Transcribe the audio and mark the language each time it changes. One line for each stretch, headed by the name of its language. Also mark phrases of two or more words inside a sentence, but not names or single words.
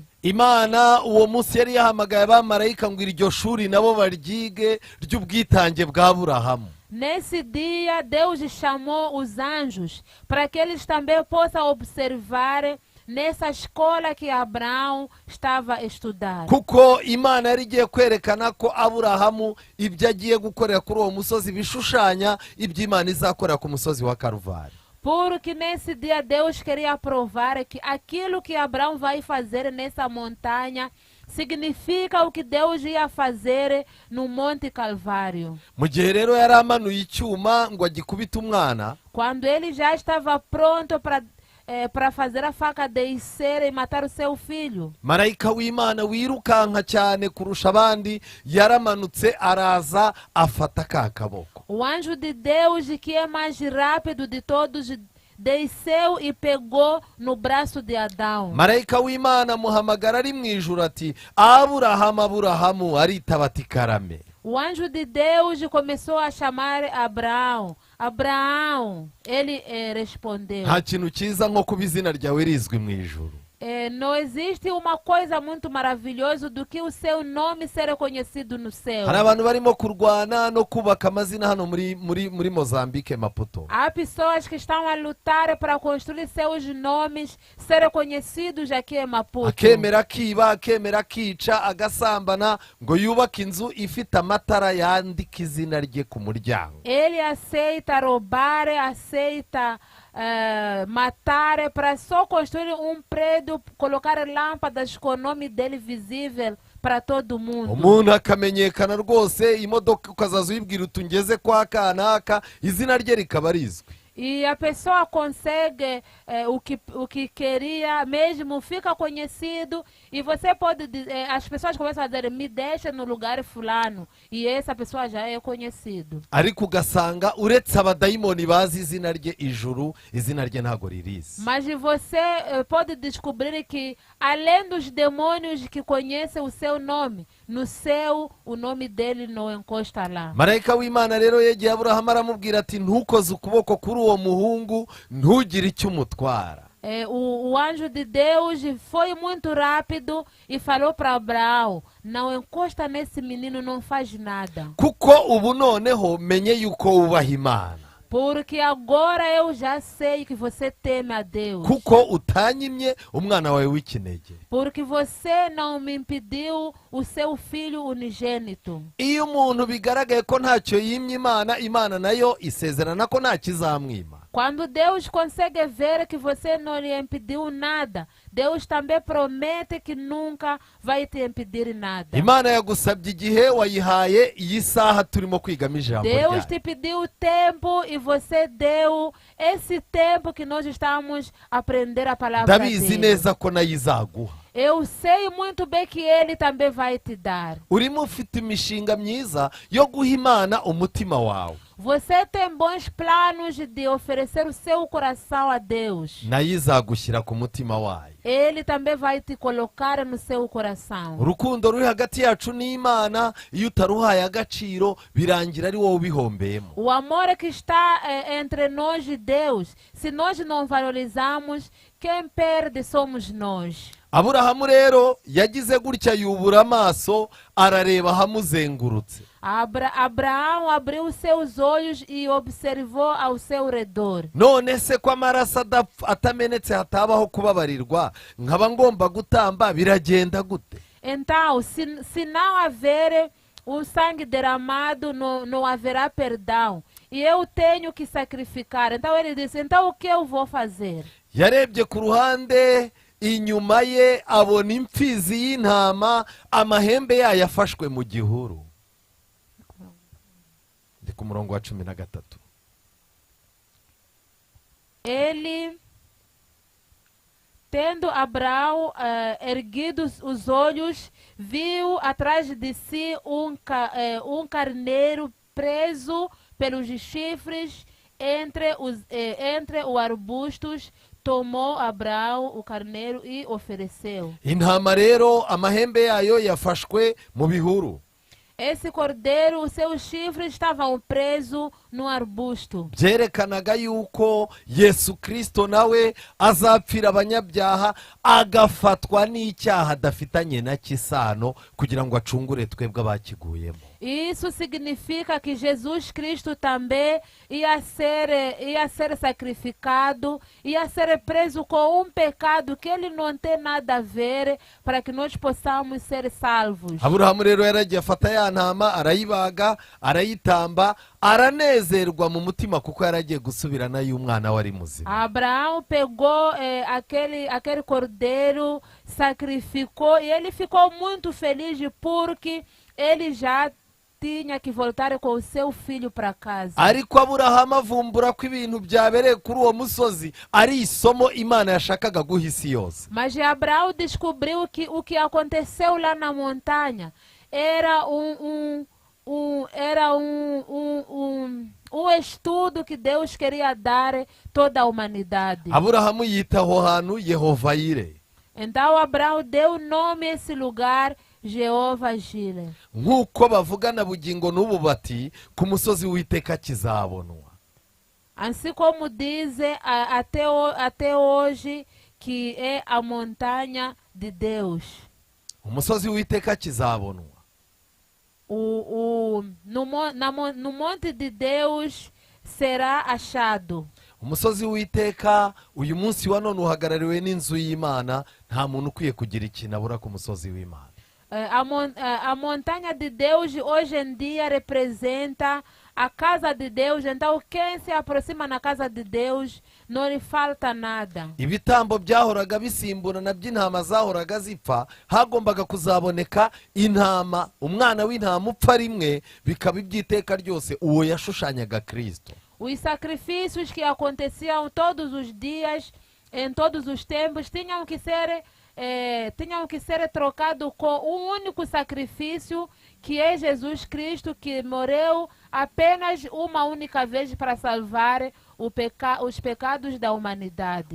Kinyarwanda: Imana uwo munsi yari yahamagaye abamarayika ngo iryo shuri nabo baryige ry'ubwitange bwa Aburahamu.
Portuguese: Nesse dia, Deus chamou os anjos para que eles também possam observar nessa escola que Abraão estava a estudar.
Kinyarwanda: Kuko Imana yari igiye kwerekana ko Aburahamu ibyo agiye gukorera kuri uwo musozi bishushanya ibyo Imana izakorera ku musozi wa Karuvali.
Portuguese: Porque nesse dia Deus queria provar que aquilo que Abraão vai fazer nessa montanha significa o que Deus ia fazer no Monte Calvário.
Kinyarwanda: Mu gihe rero yari amanuye icyuma ngo agikubite umwana,
Portuguese: Quando ele já estava pronto para fazer a faca descer e matar o seu filho,
Kinyarwanda: marayika w'imana wirukanka cyane kurusha abandi yaramanutse araza afata ka kaboko.
Portuguese: o anjo de Deus, que é mais rápido de todos, desceu e pegou no braço de Adão.
Kinyarwanda: marayika w'imana amuhamagara ari mu ijuru ati aburahamu, aburahamu, aritaba ati karame.
Portuguese: O anjo de Deus começou a chamar Abraão. Abraão, ele respondeu.
Kinyarwanda: Nta kintu cyiza nko kuba izina ryawe rizwi mu ijuru.
Portuguese: Não existe uma coisa muito maravilhosa do que o seu nome ser conhecido no céu.
Kinyarwanda: Hari abantu barimo kurwana no kubaka amazina hano muri Mozambique, Maputo.
Portuguese: Há pessoas que estão a lutar para construir seus nomes ser conhecidos aqui em Maputo.
Kinyarwanda: Akemera akiba, akemera akica, agasambana ngo yubake inzu ifite amatara yandika izina rye ku muryango.
Portuguese: Ele aceita roubar, aceita matar para só construir um prédio, colocar lâmpadas com o nome dele visível para todo mundo.
Kinyarwanda: Umuntu akamenyekana rwose, imodoka ukazaza uyibwira uti ngeze kwa kanaka, izina rye rikaba rizwi.
Portuguese: E a pessoa consegue o que queria, mesmo fica conhecido, e você pode as pessoas começam a dizer, me deixa no lugar fulano, e essa pessoa já é conhecido.
Kinyarwanda: Ariko ugasanga uretse abadayimoni bazi izina rye ijuru, izina rye ntago ririzi.
Portuguese: Mas você pode descobrir que além dos demônios que conhecem o seu nome, no céu o nome dele não encosta lá.
Kinyarwanda: Marayika w'Imana rero yegeye Aburahamu aramubwira ati ntukoze ukuboko kuri uwo muhungu, ntugire icyo umutwara.
Portuguese: O anjo de Deus foi muito rápido e falou para Abraão, não encosta nesse menino, não faz nada.
Kinyarwanda: Kuko ubu noneho menye yuko wubaha Imana.
Portuguese: Porque agora eu já sei que você teme a Deus.
Kinyarwanda: Kuko utanyimye umwana wawe w'ikinege.
Portuguese: Porque você não me impediu o seu filho unigênito.
Kinyarwanda: Iyo umuntu bigaragaye ko ntacyo yimye Imana, Imana nayo isezerana ko ntacyo izamwima.
Portuguese: Quando Deus consegue ver que você não lhe impediu nada, Deus também promete que nunca vai te impedir nada.
Kinyarwanda: Imana yagusabye igihe wayihaye iyi saha turimo kwigamo ijambo
Portuguese: Deus
Kinyarwanda: ryayo.
Portuguese: te pediu tempo e você deu esse tempo que nós estamos a aprender a palavra
Kinyarwanda: Ndabizi
Portuguese: dele.
Kinyarwanda: neza ko nayo izaguha.
Portuguese: Eu sei muito bem que Ele também vai te dar.
Kinyarwanda: Urimo ufite imishinga myiza yo guha Imana umutima wawe.
Portuguese: Você tem bons planos de oferecer o seu coração a Deus.
Kinyarwanda: Nayo izagushyira ku mutima wayo.
Portuguese: Ele também vai te colocar no seu coração.
Kinyarwanda: Urukundo ruri hagati yacu n'Imana, iyo utaruhaye agaciro birangira ari wowe ubihombeyemo.
Portuguese: O amor que está entre nós e Deus, se nós não valorizamos, quem perde somos nós.
Kinyarwanda: Aburahamu rero yagize gutya yubura amaso arareba hamuzengurutse.
Portuguese: Abraão abriu seus olhos e observou ao seu redor.
Kinyarwanda: None se ko amaraso atamenetse hatabaho kubabarirwa, nkaba ngomba gutamba, biragenda gute?
Portuguese: Então, se não haver o sangue derramado, não haverá perdão. E eu tenho que sacrificar. Então ele disse, então o que eu vou fazer?
Kinyarwanda: Yarebye ku ruhande, inyuma ye abona imfizi y'intama, amahembe yayo afashwe mu gihuru. Ndi ku murongo wa 13.
Portuguese: Ele, tendo Abraão erguido os olhos, viu atrás de si um carneiro preso pelos chifres entre os arbustos. Tomou Abraão o carneiro e ofereceu.
Kinyarwanda: Intama rero amahembe yayo yafashwe mu bihuru.
Portuguese: Esse cordeiro, os seus chifres estavam presos no arbusto.
Kinyarwanda: Byerekanaga yuko Yesu Kristo nawe azapfira abanyabyaha, agafatwa n'icyaha adafitanye na kisano kugira ngo acungure twebwe abakiguyemo.
Portuguese: Isso significa que Jesus Cristo também ia ser sacrificado, ia ser preso com um pecado que ele não tem nada a ver, para que nós possamos ser salvos.
Kinyarwanda: Aburahamu rero yaragiye afata ya ntama, arayibaga, arayitamba, aranezerwa mu mutima kuko yaragiye gusubirana y'umwana wari muzima.
Portuguese: Abraão pegou aquele cordeiro, sacrificou, e ele ficou muito feliz porque ele já tinha que voltar com o seu filho para casa.
Kinyarwanda: ariko aburahamu avumbura ko ibintu byabereye kuri uwo musozi ari isomo imana yashakaga guha isi yose.
Portuguese: Mas Abraão descobriu que o que aconteceu lá na montanha era um estudo que Deus queria dar toda a humanidade.
Kinyarwanda: aburahamu yita aho hantu yehova yire,
Portuguese: Então Abraão deu o nome a esse lugar, Jeová Jireh.
Kinyarwanda: nk'uko bavuga na bugingo n'ubu bati ku musozi w'Uwiteka kizabonwa.
Portuguese: Assim como dizem até hoje que é a montanha de Deus.
Kinyarwanda: umusozi w'Uwiteka kizabonwa.
Portuguese: No monte de Deus será achado.
Kinyarwanda: umusozi w'Uwiteka uyu munsi wa none uhagarariwe n'inzu y'Imana, nta muntu ukwiye kugira ikintu abura ku musozi w'Imana.
Portuguese: A montanha de Deus hoje em dia representa a casa de Deus. Então quem se aproxima na casa de Deus não lhe falta nada.
Kinyarwanda: ibitambo byahoraga bisimburana by'intama zahoraga zipfa, hagombaga kuzaboneka intama, umwana w'intama upfa rimwe, bikaba iby'iteka ryose. Uwo yashushanyaga Kristo.
Portuguese: Os sacrifícios que aconteciam todos os dias, em todos os tempos, tinham que ser trocados com um único sacrifício, que é Jesus Cristo, que morreu apenas uma única vez para salvar os pecados da humanidade.